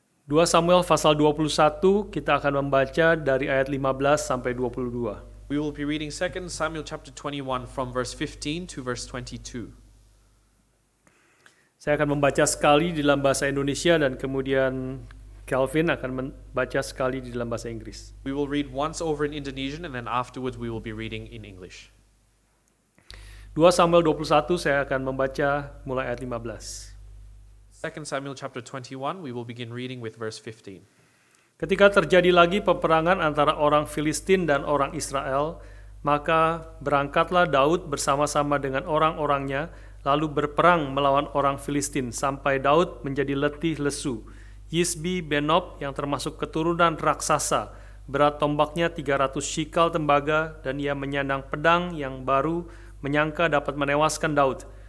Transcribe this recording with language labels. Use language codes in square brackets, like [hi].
[id] 2 Samuel pasal 21 kita akan membaca dari ayat 15 sampai 22. [en] We will be reading 2 Samuel chapter 21 from verse 15 to verse 22. [id] Saya akan membaca sekali di dalam bahasa Indonesia dan kemudian Calvin akan membaca sekali di dalam bahasa Inggris. [en] We will read once over in Indonesian and then afterwards we will be reading in English. [id] 2 Samuel 21 saya akan membaca mulai ayat 15. [en] 2 Samuel chapter 21, we will begin reading with verse 15. [id] Ketika terjadi lagi peperangan antara orang Filistin dan orang Israel, maka berangkatlah Daud bersama-sama dengan orang-orangnya, lalu berperang melawan orang Filistin, sampai Daud menjadi letih lesu. Yisbi Benob yang termasuk keturunan raksasa, berat tombaknya 300 shikal tembaga, dan ia menyandang pedang yang baru, menyangka dapat menewaskan Daud.